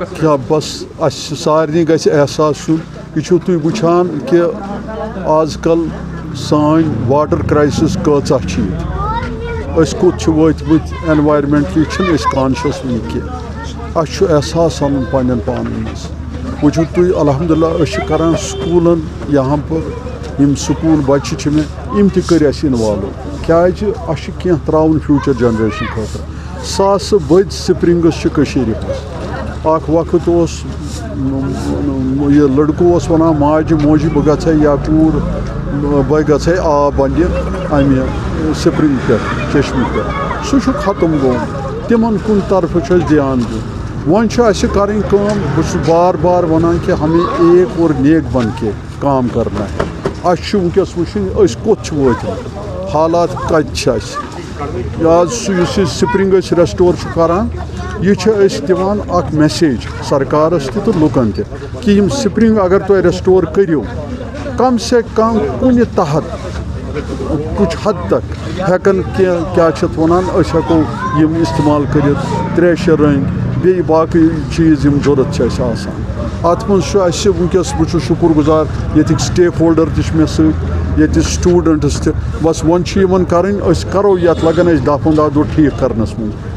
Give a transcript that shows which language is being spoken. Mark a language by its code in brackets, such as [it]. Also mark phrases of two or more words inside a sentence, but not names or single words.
[ks] کیا بس سارنی گژھِ احساس یہ تھی وچھان کہ آز کل سان [en] water crisis [ks] کۭژاہ چھِ أسۍ کوٚت چھِ وٲتمٕتۍ [en] environmentally conscious [ks] وٕنہِ کینٛہہ اَسہِ چھُ احساس اَنُن پنٛنٮ۪ن پانَن منٛز وٕچھِو تُہۍ الحمدُاللہ أسۍ چھِ کَران سکوٗلَن [ur] یہاں پر [ks] یِم سکوٗل بَچہِ چھِ مےٚ یِم تہِ کٔرۍ اَسہِ اِنوالو کیٛازِ اَسہِ چھِ کینٛہہ ترٛاوُن [en] future generation [ks] خٲطرٕ ساسہٕ بٔدۍ سپرِنٛگٕس چھِ کٔشیٖرِ منٛز اَکھ وقت اوس یہِ لٔڑکہٕ اوس وَنان ماجہِ موجی بہٕ گژھٕ ہا یا کوٗر بہٕ گژھٕ ہا آب اَننہِ اَمہِ سپرِنٛگ پٮ۪ٹھ چشمہِ پٮ۪ٹھ سُہ چھُ ختم گوٚمُت تِمن کُن طرفہٕ چھُ اَسہِ دھیان دیُن وۄنۍ چھُ اَسہِ کَرٕنۍ کٲم بہٕ چھُس بار بار وَنان کہِ [ur] ہمیں ایک اور نیک بن کے کام کرنا ہے [ks] اَسہِ چھُ وٕنکٮ۪س وٕچھُن أسۍ کوٚت چھِ وٲتمٕتۍ حالات کَتہِ چھِ اَسہِ آز سُہ یُس یہِ سپرِنٛگ أسۍ رٮ۪سٹور چھُ کَران یہ أسۍ دِوان اکھ میسیج سرکارس تہِ تہٕ لُکن تہِ کہ یِم سپرِنٛگ اگر تُہۍ رٮ۪سٹور کٔرِو کم سے کم کُنہِ تحت [ur] کچھ حد تک [ks] ہٮ۪کن کیٛاہ چھِ اَتھ وَنان أسۍ ہٮ۪کو یِم استعمال کٔرِتھ تریشہِ رٔنٛگۍ بیٚیہِ باقٕے چیٖز یِم ضوٚرتھ چھِ اَسہِ آسان اَتھ منٛز چھُ اَسہِ وٕنکٮ۪س بہٕ چھُس شُکُر گُزار ییٚتِکۍ [en] stakeholder [ks] تہِ چھِ مےٚ سۭتۍ ییٚتہِ سٹوٗڈنٛٹٕس تہِ بس وۄنۍ چھُ یِمن کَرٕنۍ أسۍ کَرو یَتھ لگن اَسہِ 10-15 دۄہ ٹھیٖک کرنس منٛز یہِ